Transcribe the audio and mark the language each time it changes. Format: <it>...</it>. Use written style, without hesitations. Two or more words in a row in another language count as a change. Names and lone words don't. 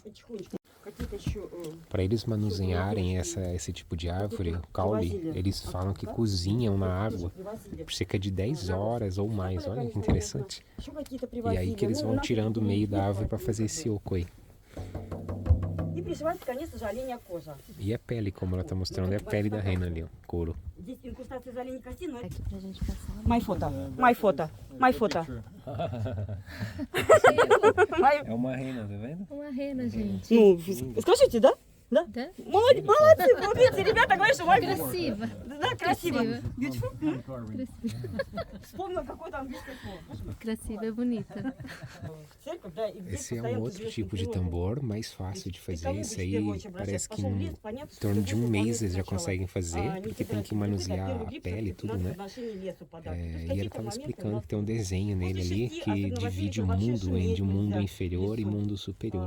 <pt>Para eles manusearem esse tipo de árvore, o caule, eles falam que cozinham na água por cerca de 10 horas ou mais. Olha que interessante. E aí que eles vão tirando o meio da árvore para fazer esse oco aí. E a pele, como ela tá mostrando, é a pele da rena ali, ó, couro. Aqui pra gente passar.</pt> <en>My photo, my photo, my photo.</en> <pt>É uma rena, tá vendo? Uma rena, gente.</pt> <ru>Ну, скажите, да? Да? Да? Молодцы, молодцы, ребята, говорят, что my Красиво. Да, красиво. Красиво.</ru> <en>Beautiful?</en> <ru>Вспомнил какое-то английское слово.</ru> <pt>Красиво é bonita. Esse é um outro tipo de tambor, mais fácil de fazer. Esse aí parece que em torno de um mês eles já conseguem fazer, porque tem que manusear a pele e tudo, né? E ele estava explicando que tem um desenho nele ali que divide o mundo em mundo inferior e mundo superior.</pt>